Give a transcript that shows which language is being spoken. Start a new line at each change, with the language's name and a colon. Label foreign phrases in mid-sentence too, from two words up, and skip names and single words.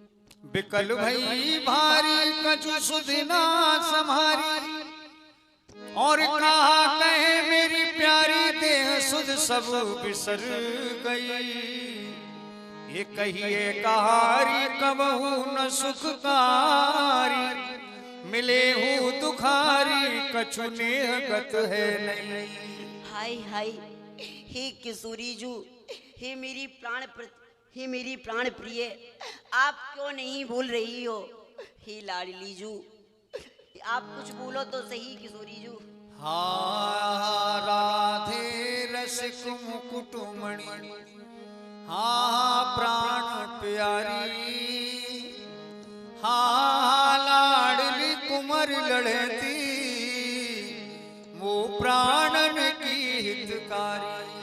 Braj: बिकल भई भारी कछु सुदिना सम्हारी और कहा कहे मेरी प्यारी देह सुध सब बिसर गई। ये कहिए कहारी कबहू न सुखकारी मिले हूँ दुखारी कछु नेह गत है नहीं।
Hindi: हाय हाय हे किशोरी जू हे मेरी प्राण प्रिय आप क्यों नहीं बोल रही हो। हे लाडली जू आप कुछ बोलो तो सही किशोरी जू। हाँ राधे रसिक मुकुटमणि हाँ प्राण प्यारी हाँ लाडली कुंवर लड़ती वो प्राणन की हितकारी।